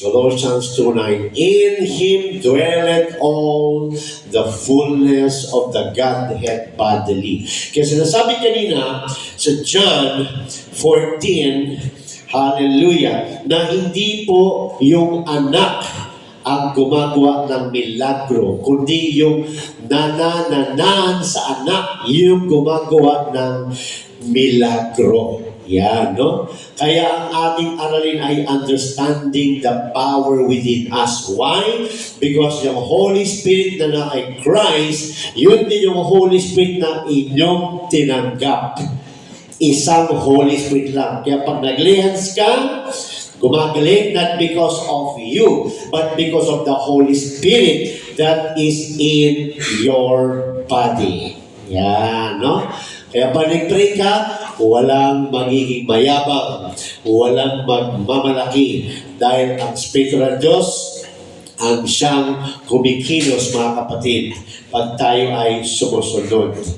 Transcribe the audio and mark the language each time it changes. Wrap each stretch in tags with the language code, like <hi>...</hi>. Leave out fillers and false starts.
<en>Colossians 2:9, in Him dwelleth all the fullness of the Godhead bodily.</en> <tl>Kaya sinasabi kanina sa John 14, hallelujah, na hindi po yung anak ang gumagawa ng milagro, kundi yung nananahan sa anak, yung gumagawa ng milagro. Yan, no? Kaya ang ating aralin ay</tl> <en>understanding the power within us. Why?</en> <tl>Because yung Holy Spirit na na kay Christ, yun din yung Holy Spirit na inyong tinanggap. Isang Holy Spirit lang. Kaya pag naglihans ka, gumagaling</tl> <en>not because of you, but because of the Holy Spirit that is in your body.</en> <tl>Yan, no? Kaya pag nag-pray ka, walang magiging mayabang, walang magmamalaki, dahil ang Espiritu ng Diyos ang siyang kumikilos, mga kapatid, pag tayo ay sumusunod.</tl>